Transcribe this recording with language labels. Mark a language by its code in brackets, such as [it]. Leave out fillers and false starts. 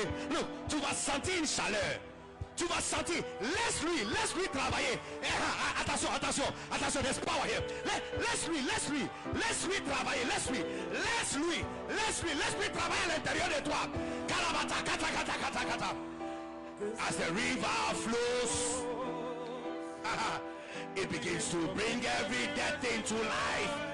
[fr] Look, tu vas sentir une chaleur. Tu vas sentir. Laisse-lui travailler. [en] Attention, there's power here. [fr] Laisse-lui travailler. Laisse-lui travailler à l'intérieur de toi. Kata. [en] As the river flows, it begins to bring every dead thing to life.